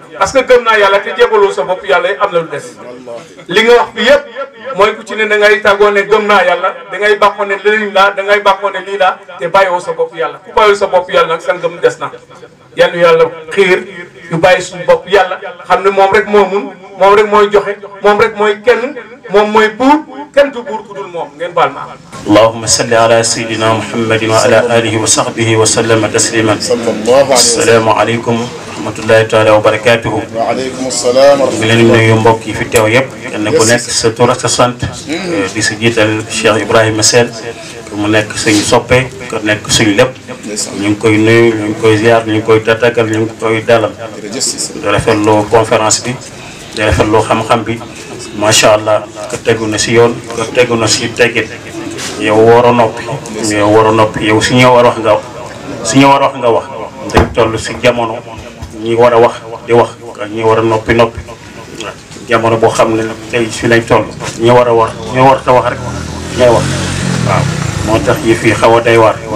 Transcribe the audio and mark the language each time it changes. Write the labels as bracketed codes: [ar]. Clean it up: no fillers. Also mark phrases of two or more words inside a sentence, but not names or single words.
[fr] parce que [wo] gëm naa yàlla te jébaloo sa bopp yàlla yi am na lu des li nga wax fi yëpp mooy ku ci ne da ngay tàggoo ne gëm naa yàlla da ngay bàkkoo ne lëriñ laa da ngay bàkkoo ne lii laa te bàyyiwoo sa bopp yàlla ku bàyyiwoo sa bopp yàlla nag sa ngëm des na yal na yàlla xiir yu bàyyi suñu bopp yàlla xam ne moom rek moo mun moom rek mooy joxe moom rek mooy kenn moom mooy buur kenn du buur ku dul moom ngeen baal ma [ar] اللهم صل على سيدنا محمد وعلى آله وصحبه وسلم تسليما السلام عليكم ورحمة الله تعالى وبركاته وعليكم السلام ورحمة [wo] الله leen nuyu mbokk yi fi teew yëpp kenn ku nekk sa tur ak sa sant di si jiital Cheikh Ibrahima Sène mu nekk suñu soppe ko nekk suñu lépp ñu ngi koy nuyu ñu ngi koy ziar ñu ngi koy tatagal ñu ngi koy dalal di rafetlu conférence bi di rafetlu xam-xam bi [ar] ما شاء الله [wo] ko tegu na si yoon ko tegu na si teggit yow war a noppi yow su ñu war a wax nga wax dañ toll si jamono ñi war a wax di wax ñi war a noppi jamono boo xam ne tey fi lañ toll ñi war a wax ñi war a wax rek ñooy wax waaw moo tax yi fii xaw a day waar